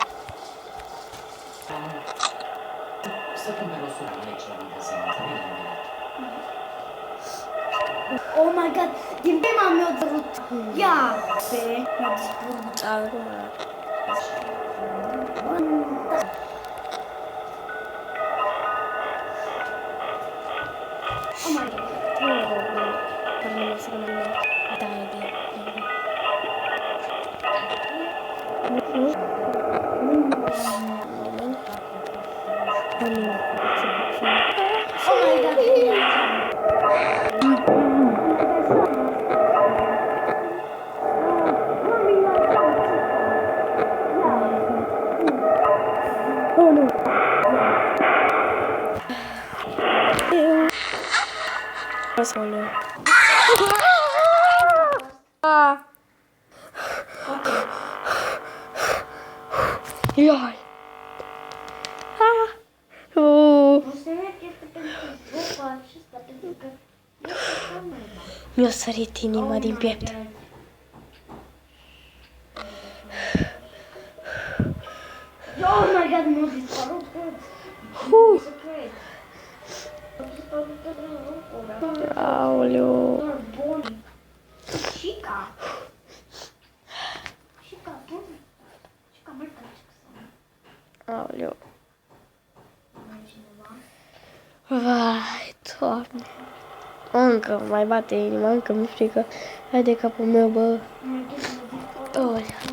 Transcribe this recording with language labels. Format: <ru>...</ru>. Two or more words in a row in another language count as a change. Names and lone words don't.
<en>Oh my god,</en> <ro>din prima mi-a dărut. Ia! Mi-a dispărut. Acum.</ro> <en>Oh my god. Oh my god. Oh no.</en> <ro>Solo. Ioi. Mi-a sărit inima din piept.</ro> <en>Oh my god,</en> <ro>mi-a dispărut. Aoleu. Chica, bun. Chica, mai Aoleu. Vai, Doamne. Încă mai bate inima, încă mi-e frică. Hai de capul meu, bă. Oh</ro>